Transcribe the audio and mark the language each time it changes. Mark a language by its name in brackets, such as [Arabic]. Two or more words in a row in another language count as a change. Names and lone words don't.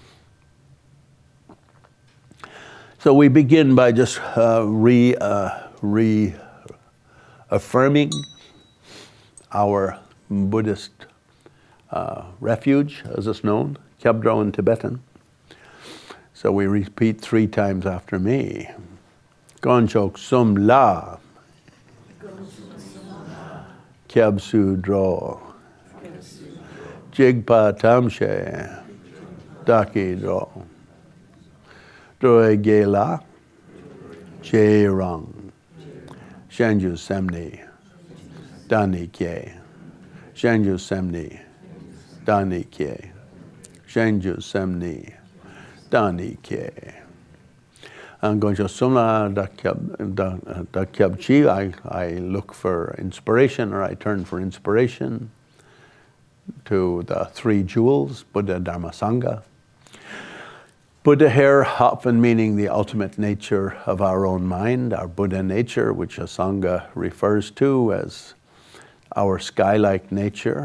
[English] So we begin by just reaffirming our Buddhist refuge, as it's known, Kyabdro in Tibetan. So we repeat 3 times after me. [Tibetan] དཀོན་མཆོག་གསུམ་ལ་སྐྱབས་སུ་འགྲོ། འཇིགས་པ་ཐམས་ཅད་བདག་གིས་སྒྲོལ། འགྲོ་བའི་དགེ་ལ་རྗེས་ཡི་རང་། བྱང་ཆུབ་སེམས་ནི་བདག་གིས་བསྐྱེད། བྱང་ཆུབ་སེམས་ནི་བདག་གིས་བསྐྱེད། བྱང་ཆུབ་སེམས་ནི་བདག་གིས་བསྐྱེད. And དཀོན་མཆོག་གསུམ་ལ་བདག་སྐྱབས་མཆི, [English] I look for inspiration, or I turn for inspiration to the 3 jewels, Buddha, Dharma, Sangha. Buddha here often meaning the ultimate nature of our own mind, our Buddha nature, which a Sangha refers to as our sky-like nature.